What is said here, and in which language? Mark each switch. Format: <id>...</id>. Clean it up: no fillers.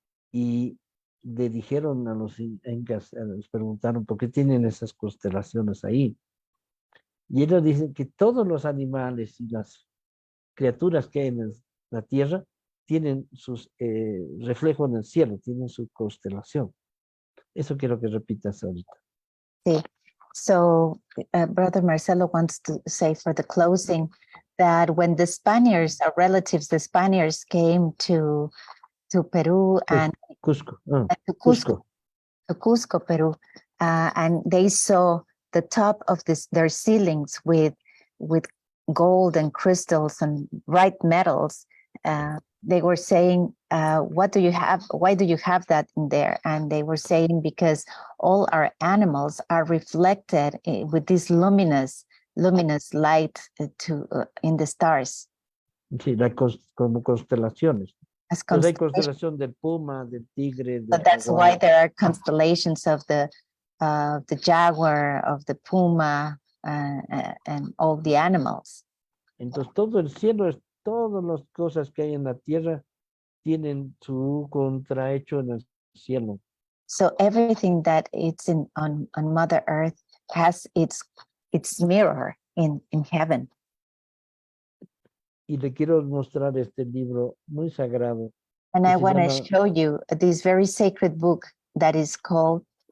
<es>Y le dijeron a los incas, les preguntaron por qué tienen esas constelaciones ahí. Y ellos dicen que todos los animales y las criaturas que hay en la tierra tienen sus reflejos en el cielo, tienen su constelación. Eso quiero que repitas ahorita. Sí.</es> <en>So Brother Marcelo wants to say for the closing that when the Spaniards, our relatives, the Spaniards came to Peru and Cusco. to Cusco, Peru, and they saw the top of their ceilings with gold and crystals and bright metals. They were saying, what do you have? Why do you have that in there? And they were saying, because all our animals are reflected with this luminous light in the stars.</en> <es>Sí, como constelaciones.</es> <en>As</en> <es>Pues hay constelación del puma, del tigre.</es> <en>So that's why there are constellations of the jaguar, of the puma, and all the animals.</en> <es>Entonces todo el cielo, todas las cosas que hay en la tierra tienen su contrahecho en el cielo.</es> <en>So everything that it's on Mother Earth has its mirror in heaven.</en> <es>Y le quiero mostrar este libro muy sagrado.</es> <en>And I want to show you this very sacred book that is called</en>